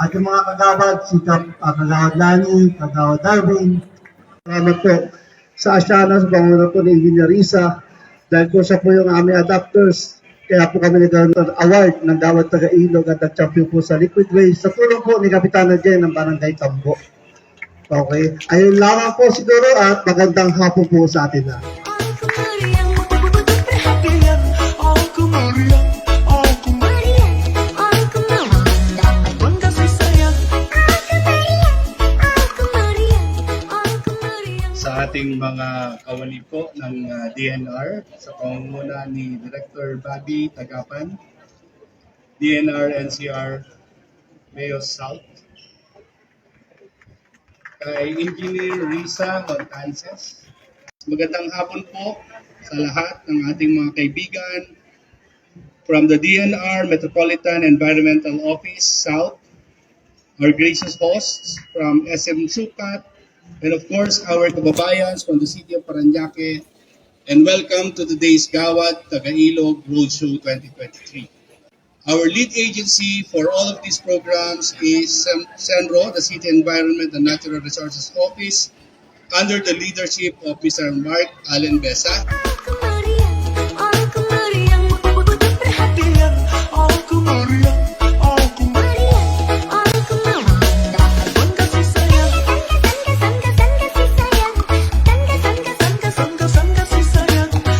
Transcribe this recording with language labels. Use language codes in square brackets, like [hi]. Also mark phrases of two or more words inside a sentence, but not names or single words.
[tl] At yung mga kagawad, si Kagawad Lani, Kagawad Darwin, salamat po sa Asiana, sa pangunan po ni Engineer Risa, dahil po siya po yung aming adapters. Kaya po kami nagkaroon ng award ng Gawad Taga-Ilog at nag-champion po sa liquid waste sa tulong po ni Kapitana Jen ng Barangay Tambo. Okay, ayun lamang po siguro at magandang hapon po sa atin na. [id] Aku meriang, betul-betul perhatian. Aku meriang, aku meriang, aku meriang. Kasih sayang. Aku meriang, aku meriang. [tl] Sa ating mga kawani po ng DNR sa pangunguna ni Director Bobby Tagapan, DNR NCR Mayos South, kay Engineer Risa Montances. Magandang hapon po sa lahat ng ating mga kaibigan [en] from the DNR Metropolitan Environmental Office South, our gracious hosts from SM Sukat, and of course our kababayans from the city of Parañaque, and welcome to today's Gawad Taga-Ilog Roadshow 2023. Our lead agency for all of these programs is CENRO, the City Environment and Natural Resources Office, under the leadership of Mr. Mark Allen Besa. [id] Aku meriang, betul-betul perhatian. Aku meriang, aku meriang, aku meriang. Kasih sayang. Kasih sayang.